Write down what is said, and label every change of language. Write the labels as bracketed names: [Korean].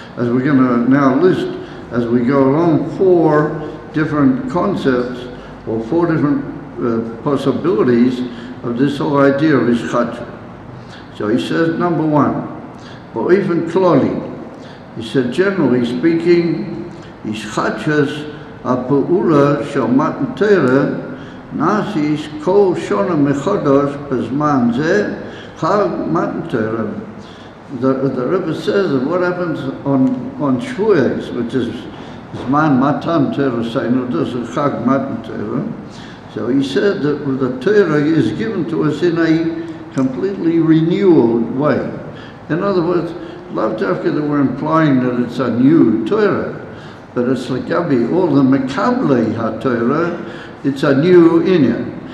[English] As we're going to now list, as we go along, 4 different concepts or 4 different possibilities of this whole idea of ishchadshus. So he says, number 1, but even kloli, he said, generally speaking, ishchadshus [Hebrew] הפעולה של מתן תורה נעשית כל שנה מחדש בזמן זה חג מתן תורה. [English] The Rebbe says that what happens on Shavuos, which is Zman Matan Torah, saying this is Chag Matan Torah. So he said that the Torah is given to us in a completely renewed way. In other words, lav dafka that we're implying that it's a new Torah, but it's like all the Mekablei HaTorah, it's a new inyan.